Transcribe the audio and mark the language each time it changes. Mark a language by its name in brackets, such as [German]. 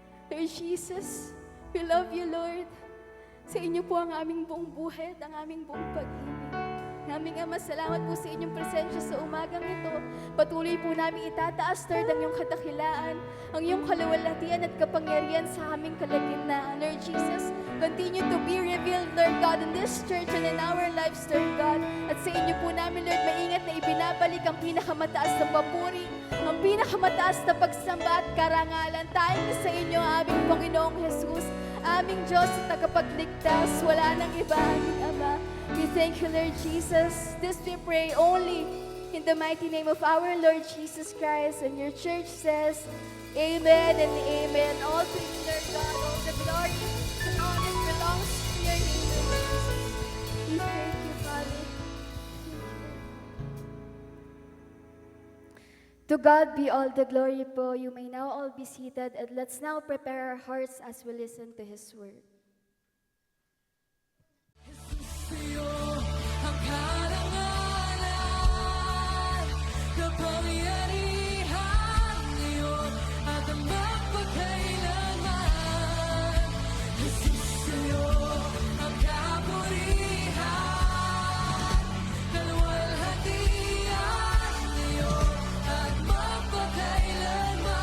[Filipino] Lord Jesus, [English] we love you, [Filipino] Lord. Sa inyo po ang aming buong buhay at ang aming buong pag-ibig. Naming Ama, salamat po sa inyong presensya sa umagang ito. Patuloy po namin itataas, Lord, ang iyong kadakilaan, ang iyong kaluwalhatian at kapangyarihan sa aming kalagitnaan. [English] Lord Jesus, continue to be revealed, Lord God, in this church and in our lives, Lord God. [Filipino] At sa inyo po namin, Lord, maingat na ibinabalik ang pinakamataas na papuri, ang pinakamataas na pagsamba at karangalan. Tayong sa inyo, aming Panginoong Jesus, aming Diyos at tagapagligtas. Wala nang iba, aming Ama. [English] We thank you, [Filipino] Lord Jesus. [English] This we pray only in the mighty name of our Lord Jesus Christ. And your church says, Amen and Amen. All to you, Lord God, all the glory and honor belongs to your name, Lord Jesus. We thank you, Father. To God be all the glory [Filipino] po. [English] You may now all be seated, and let's now prepare our hearts as we listen to His word. [Filipino] Sa'yo ang karangalan, kapangyarihan ngayon at ang magpakailanman. Jesus, sa'yo ang kapurihan, kaluwalhatian ngayon at magpakailanman.